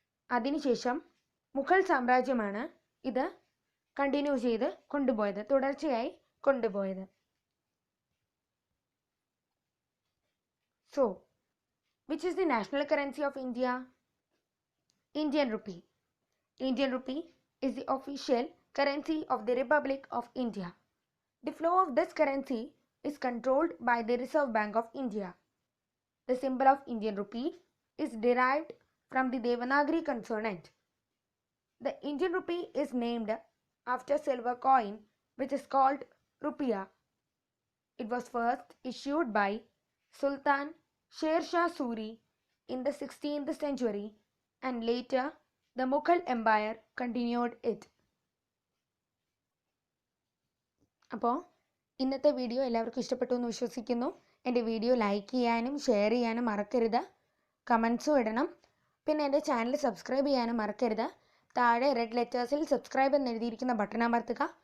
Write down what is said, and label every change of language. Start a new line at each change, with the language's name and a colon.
Malayalam: അതിനുശേഷം മുഗൾ സാമ്രാജ്യമാണ് ഇത് കണ്ടിന്യൂ ചെയ്ത് കൊണ്ടുപോയത്, തുടർച്ചയായി കൊണ്ടുപോയത്.
English: So which is the national currency of India? Indian rupee. Indian rupee is the official currency of the Republic of India. The flow of this currency is controlled by the Reserve Bank of India. The symbol of Indian rupee is derived from the Devanagari consonant. The Indian rupee is named after silver coin which is called rupiah. It was first issued by Sultan Sher Shah Suri in the 16th century and later the Mughal Empire continued it.
Malayalam: അപ്പോൾ ഇന്നത്തെ video എല്ലാവർക്കും ഇഷ്ടപ്പെട്ടു എന്ന് വിശ്വസിക്കുന്നു. എൻ്റെ video like ചെയ്യാനും share ചെയ്യാനും മറക്കരുത്. കമൻസും ഇടണം. പിന്നെ എൻ്റെ ചാനൽ സബ്സ്ക്രൈബ് ചെയ്യാനും മറക്കരുത്. താഴെ റെഡ് ലെറ്റേഴ്സിൽ സബ്സ്ക്രൈബ് എന്ന് എഴുതിയിരിക്കുന്ന ബട്ടൺ അമർത്തുക.